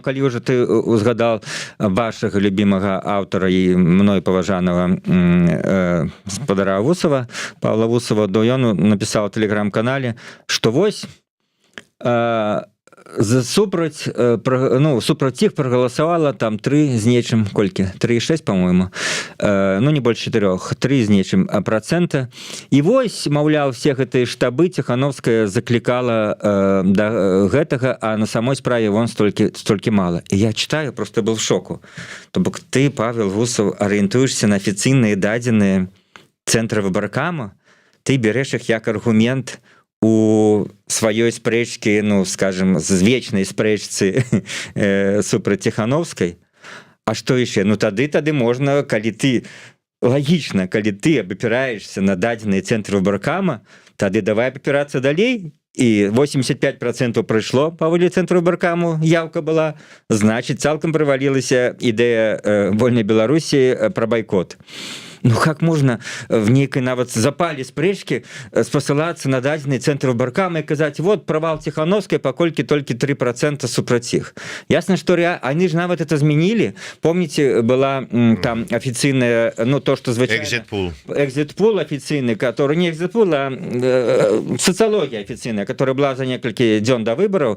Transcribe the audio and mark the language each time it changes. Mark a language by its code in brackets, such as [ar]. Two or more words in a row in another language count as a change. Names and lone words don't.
[be] Калі ўжо ты узгадал вашага любімага аўтара і мной паважанага спадара Вусова, Павла Вусова, ён напісаў у тэлеграм-канале, што вось супраць іх прагаласавала там 3 з нечым, колькі? [ru] 3,6, по-моему. [be] Не больш 4, 3 з нечым процента. І вось, маўляў, все гэтыя штабы Ціхановская заклікала да гэтага, а на самой справе вон столькі мала. [ru] І я читаю, просто был в шоку. [be] То бок ты, Павел Вусов, арыентуешься на афіцыйныя дадзеныя цэнтра выбаркама, ты береш іх як аргумент у сваёй спрэчкі, скажем, з вечнай спрэчцы супраць Ціхановскай. А што яшчэ? Тады можна, калі ты лагічна, калі ты абапіраешься на дадзеныя цэнтры выбаркама, тады давай абапірацца далей. І 85% прыйшло паводле цэнтру выбаркаму, [ru] явка была, значит, [be] цалкам правалілася ідэя вольнай Беларусі пра байкот. [ru] Как можно в [be] нейкай нават запале спрэчкі спасылацца на дадзены цэнтр выбаркама і казаць, вот правал Ціхановскай, паколькі толькі 3% супраць іх. Ясна, што [ru] они ж [be] нават это змянілі. [ru] Помните, была там [be] афіцыйная, то, что звычайна... Экзит-пул афіцыйны, [ru] который не экзит-пул, [be] а сацыялогія афіцыйная, [ru] которая была [be] за некалькі дзён до выбораў.